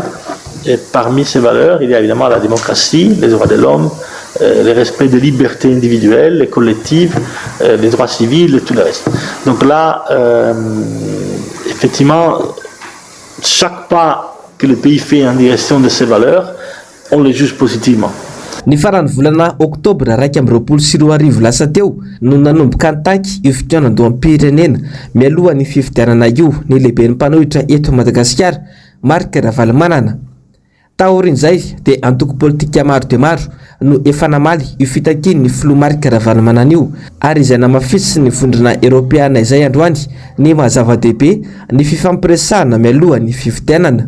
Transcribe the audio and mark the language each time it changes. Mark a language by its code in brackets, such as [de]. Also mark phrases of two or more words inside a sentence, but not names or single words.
[fr] Et parmi ces valeurs, il y a évidemment la démocratie, les droits de l'homme, le respect des libertés individuelles, les collectives, les droits civils et tout le reste. Donc là, effectivement, chaque pas que le pays fait en direction de ces valeurs, on les juge positivement. [mg] Ny farany volana Oktobra 2024 lasa teo no nanomboka ny-taky io fitiavan-doham-pirenena mialoha ny fifidianana io ny lehiben'ny mpanohitra eto Madagasikara Marc Ravalomanana. Taorin'izay de antoko politika maro de maro no efa namaly io fitakiany ny filoha Marc Ravalomanana io ary izay namafisy ny vondrona Europiana izay androany ny mahazava-dehibe ny fifampiresahana mialoha ny fifidianana.